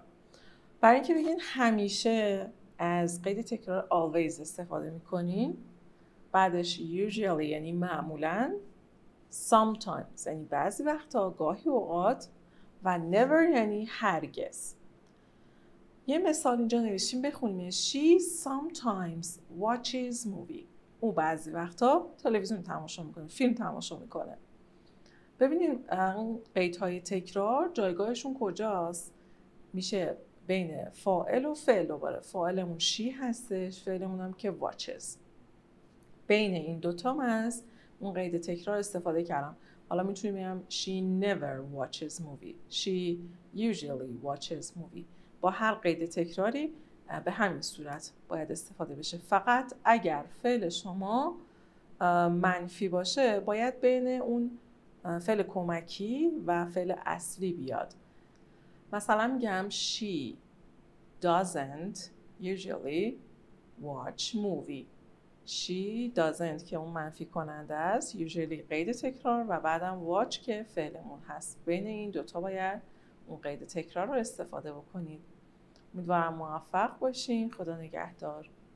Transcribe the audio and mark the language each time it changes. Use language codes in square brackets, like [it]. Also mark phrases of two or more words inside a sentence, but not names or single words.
[fa] برای اینکه بگین همیشه از قید تکرار always استفاده میکنین، بعدش usually یعنی معمولا، sometimes یعنی بعضی وقتا، گاهی اوقات، و never یعنی هرگز. یه مثال اینجا نوشتیم بخونیم. [en] She sometimes watches movie. [fa] او بعضی وقتا تلویزیون تماشا میکنه، فیلم تماشا میکنه. ببینید قیدهای تکرار جایگاهشون کجاست؟ میشه بین فاعل و فعل. دوباره فاعلمون she هستش، فعلمون هم که watches. بین این دوتا من از اون قید تکرار استفاده کردم. حالا میتونیم بگم [en] she never watches movie. She usually watches movie. [fa] با هر قید تکراری به همین صورت باید استفاده بشه. فقط اگر فعل شما منفی باشه باید بین اون فعل کمکی و فعل اصلی بیاد. مثلا میگم [en] she doesn't usually watch movie. She doesn't [fa] که اون منفی کننده است، usually قید تکرار و بعدم watch که فعلمون هست. بین این دوتا باید اون قید تکرار رو استفاده بکنید. امیدوارم موفق باشین. خدا نگهدار.